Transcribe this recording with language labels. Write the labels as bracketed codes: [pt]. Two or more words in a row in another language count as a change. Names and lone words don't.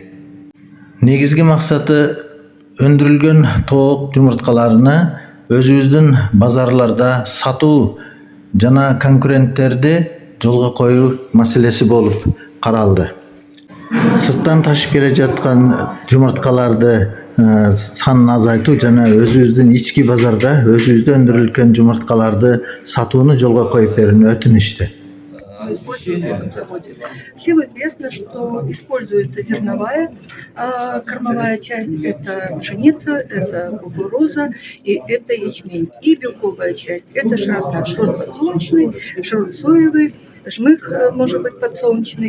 [ky] Негизги максаты өндүрүлгөн тоок жумурткаларını өзүбүздүн базарларда сатуу жана конкуренттерди жолго коюу маселеси болуп каралды. Сырттан ташып келе жаткан жумурткаларды санын азайтуу жана өзүбүздүн ички базарда өзүбүздө өндүрүлгөн жумурткаларды сатууну жолго коюп берүүнү өтүнүштү. [ru] Всем известно, что используется зерновая кормовая часть, это пшеница, это кукуруза и это ячмень. И белковая часть, это шрот подсолнечный, шрот соевый, жмых может быть подсолнечный.